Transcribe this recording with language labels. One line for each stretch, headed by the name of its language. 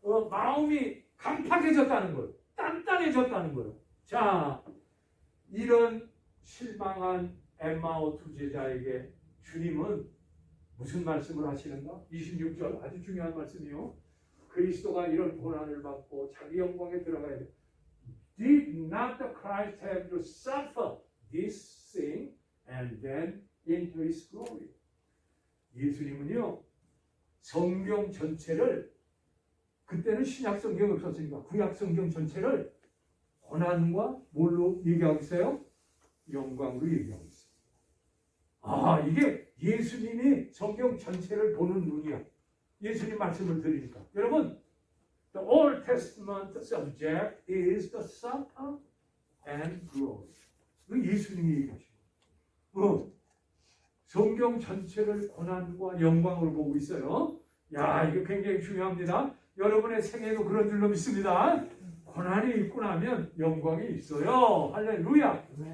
Korean: 마음이 강팍해졌다는 거예요. 단단해졌다는 거예요. 자, 이런 실망한 엠마오 두 제자에게 주님은 무슨 말씀을 하시는가? 26절 아주 중요한 말씀이요. 그리스도가 이런 고난을 받고 자기 영광에 들어가야 돼.
English: Did not the Christ have to suffer this thing and then into his glory?
Korean: 예수님은요, 성경 전체를, 그때는 신약 성경이 없었으니까 구약 성경 전체를 고난과 뭘로 얘기하고 있어요? 영광으로 얘기하고 있어요. 아, 이게 예수님이 성경 전체를 보는 눈이야. 예수님 말씀을 드리니까. 여러분,
English: the Old Testament subject is the suffer and glory.
Korean: 이거 예수님이 얘기하시고. 성경 전체를 고난과 영광으로 보고 있어요. 야, 이거 굉장히 중요합니다. 여러분의 생애도 그런 줄로 믿습니다. 고난이 있고 나면 영광이 있어요. 할렐루야.